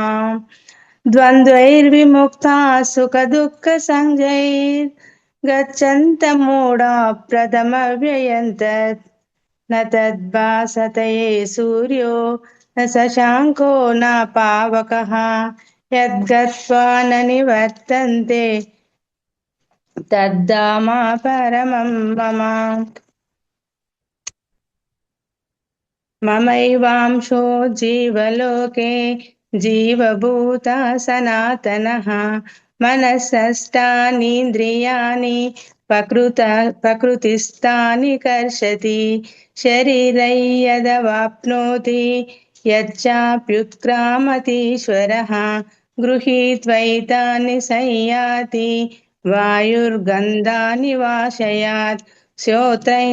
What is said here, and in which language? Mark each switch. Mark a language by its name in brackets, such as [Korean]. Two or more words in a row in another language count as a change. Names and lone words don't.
[Sanskrit] ద్వంద్వైర్విముక్తా సుఖ దుఃఖ సంజైర్ గచ్చంత మూఢా ప్రథమవ్యయంతత్ న తద్భాసతయే సూర్యో న శశాంకో న పావకః యద్గత్వా న నివర్తంతే తద్ధామ పరమం మమ. మమైవాంశో జీవలోకే జీవభూత సనాతనః మనసష్టానీంద్రియాణి ప్రకృతిస్థాని కర్షతి శరీరై యదవాప్నోతి యచ్చాప్యుత్క్రామతీశ్వరః గృహీత్వైతాని సంయాతి వాయుర్గంధాని వాశయాత్ శ్రోత్రైం